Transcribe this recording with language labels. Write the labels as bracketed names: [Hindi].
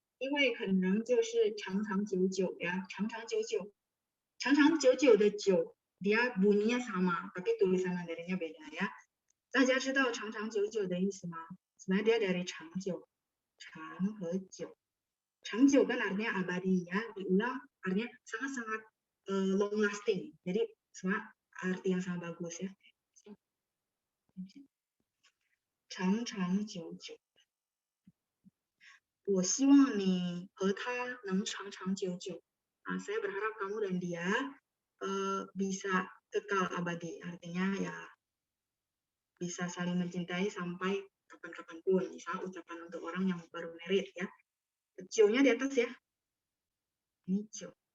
[Chinese] 因为可能就是长长久久呀，长长久久。长长久久的久 [Indonesian] dia bunyinya sama, tapi tulisan Mandarinnya beda ya. [Chinese] 大家知道长长久久的意思吗？ [Indonesian] Sebenarnya dia dari 长久, [Chinese] 长和久. [Indonesian] 长久kan artinya abadi ya, diulang artinya sangat-sangat [English] long lasting. [Indonesian] Jadi semua arti yang sangat bagus ya. [Chinese] 长长久久。我希望你和他能长长久久。 [Indonesian] Saya berharap kamu dan dia bisa kekal abadi, artinya ya bisa saling mencintai sampai kapan-kapan pun. Misal ucapan untuk orang yang baru married ya. Cio-nya di atas ya. Ini cio.